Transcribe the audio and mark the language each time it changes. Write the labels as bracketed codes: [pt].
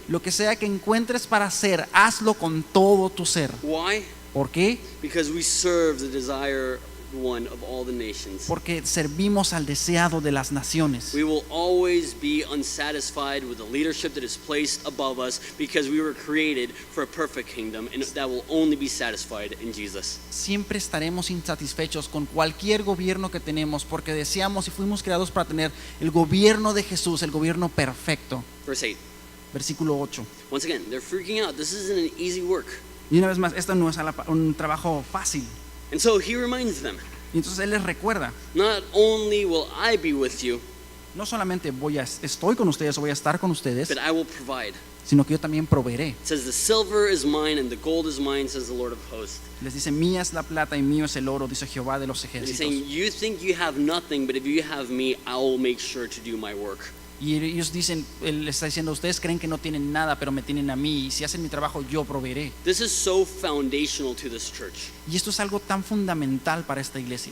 [es] Lo que sea que encuentres para hacer, hazlo con todo tu ser. [en] Why? [es] ¿Por qué? [en] Because we serve the desire one of all the nations. [es] Porque servimos al deseado de las naciones. [en] We will always be unsatisfied with the leadership that is placed above us because we were created for a perfect kingdom and that will only be satisfied in Jesus. [es] Siempre estaremos insatisfechos con cualquier gobierno que tenemos porque deseamos y fuimos creados para tener el gobierno de Jesús, el gobierno perfecto. [en] Verse 8. [es] Versículo 8. [en] Once again, they're freaking out. This isn't an easy work. [es] Y una vez más, esto no es un trabajo fácil. [en] And so he reminds them, [es] Y entonces él les recuerda, [en] not only will I be with you, [es] no solamente estoy con ustedes o voy a estar con ustedes, [en] but I will provide. [es] sino que yo también proveeré. [en] It says, the silver is mine and the gold is mine, says the Lord of hosts. [es] Les dice, mía es la plata y mío es el oro, dice Jehová de los [en] And he's [es] ejércitos. [en] saying, you think you have nothing, but if you have me, I will make sure to do my work. [es] Y ellos dicen, él está diciendo, ustedes creen que no tienen nada, pero me tienen a mí, y si hacen mi trabajo, yo proveeré. [en] This is so foundational to this church. [es] Y esto es algo tan fundamental para esta iglesia.